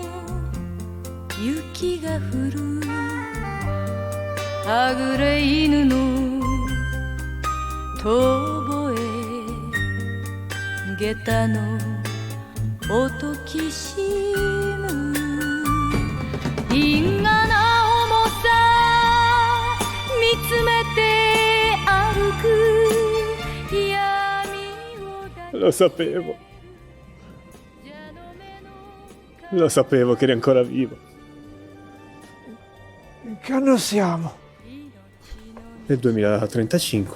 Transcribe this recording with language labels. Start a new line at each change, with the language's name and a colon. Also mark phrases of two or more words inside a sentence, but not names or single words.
Japanese: 雪が降るはぐれ犬の遠吠え下駄の音きしむ因果な重さ見つめて
Italian: Lo sapevo che eri ancora vivo. In che anno siamo? Nel 2035.